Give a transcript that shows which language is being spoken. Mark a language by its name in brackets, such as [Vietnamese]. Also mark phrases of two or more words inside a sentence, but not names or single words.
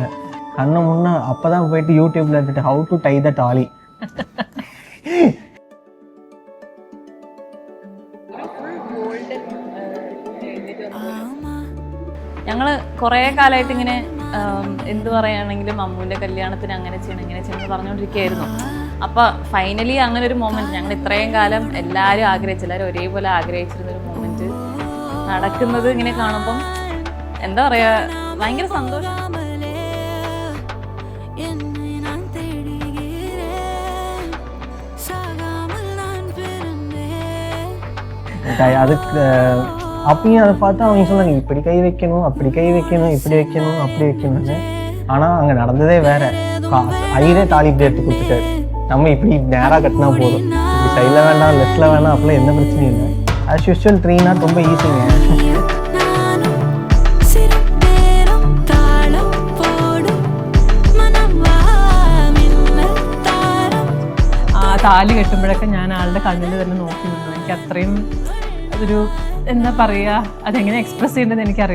[Tamil] கண்ணை முன்னா அப்பதான் போயிட்டு யூடியூப்ல எடுத்துட்டு [English] how to tie the [Tamil] டாலி. [Malayalam] ഞങ്ങൾ കുറേ കാലമായിട്ട് ഇങ്ങനെ എന്ത് പറയുകയാണെങ്കിലും അമ്മൂൻ്റെ കല്യാണത്തിന് അങ്ങനെ ചെയ്യണം ഇങ്ങനെ ചെയ്യണം എന്ന് പറഞ്ഞുകൊണ്ടിരിക്കുകയായിരുന്നു. അപ്പോൾ ഫൈനലി അങ്ങനെ ഒരു മൊമെൻറ്റ് ഞങ്ങൾ ഇത്രയും കാലം എല്ലാവരും ഒരേപോലെ ആഗ്രഹിച്ചിരുന്നൊരു മൊമെൻറ്റ് നടക്കുന്നത് ഇങ്ങനെ കാണുമ്പം എന്താ പറയുക, ഭയങ്കര സന്തോഷം. [Tamil] அதுக்கு அப்பயும் அதை பார்த்து அவங்க சொன்னாங்க இப்படி கை வைக்கணும், அப்படி கை வைக்கணும், இப்படி வைக்கணும், அப்படி வைக்கணும்னு. ஆனால் அங்கே நடந்ததே வேற. ஐயரே தாலி இப்படி எடுத்து கொடுத்துட்டாரு. நம்ம இப்படி நேராக கட்டினா போதும், இப்படி சைடில் வேண்டாம் லெஃப்டில் வேண்டாம், அப்படிலாம் எந்த பிரச்சனையும் இல்லை. [English] as usual 3 knot [Tamil] ரொம்ப ஈஸிங்க. [Malayalam] താലി കെട്ടുമ്പോഴൊക്കെ ഞാൻ ആളുടെ കണ്ണിൽ തന്നെ നോക്കി നിന്നു. എനിക്ക് അത്രയും അതൊരു എന്താ പറയുക, അതെങ്ങനെ എക്സ്പ്രസ് ചെയ്യേണ്ടതെന്ന് എനിക്കറിയില്ല.